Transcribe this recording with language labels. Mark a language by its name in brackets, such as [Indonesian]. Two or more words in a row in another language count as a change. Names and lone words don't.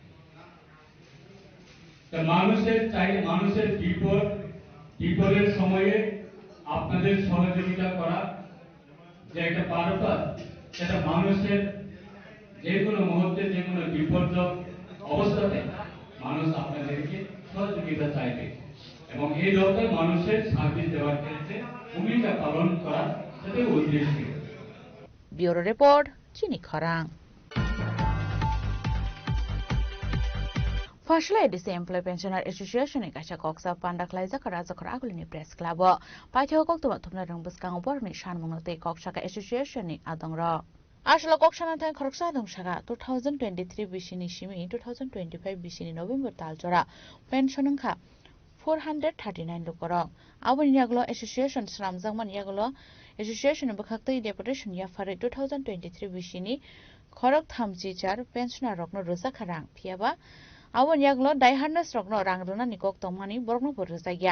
[Bangla] তো মানুষের বিপদের সময়ে আপনাদের সহযোগিতা করা যে একটা পারপাস, সেটা মানুষের যে কোনো মুহূর্তে যে কোনো বিপর্যয় অবস্থাতে মানুষ আপনাদেরকে সহযোগিতা চাইবে এবং এই দপ্তর মানুষের সার্ভিস দেওয়ার ক্ষেত্রে ভূমিকা পালন করার সাথে উদ্দেশ্য। [English] Bureau Report, চিনি খরাং। [Kok Borok] Fasla edisi [English] Employee Pensioner Association [Kok Borok] kaisa koksa panda klaija kara zakar agulini [English] press club [Kok Borok] paithyo kok tuma thumna rang buskang borni shanmungno te koksa association ni adongra asla koksana tan khoroksa dongsaga 2023 bisini shimi 2025 bisini November taljora pension kha 439 lokorok aboni yaglo association sramjangman yaglo association bakhaktei deputation ya fare 2023 bisini khorok thamji char pensioner rokno roja kharang phiaba Awan yaglo daiharnas rokno rangruna nikok tomani borno porjaya.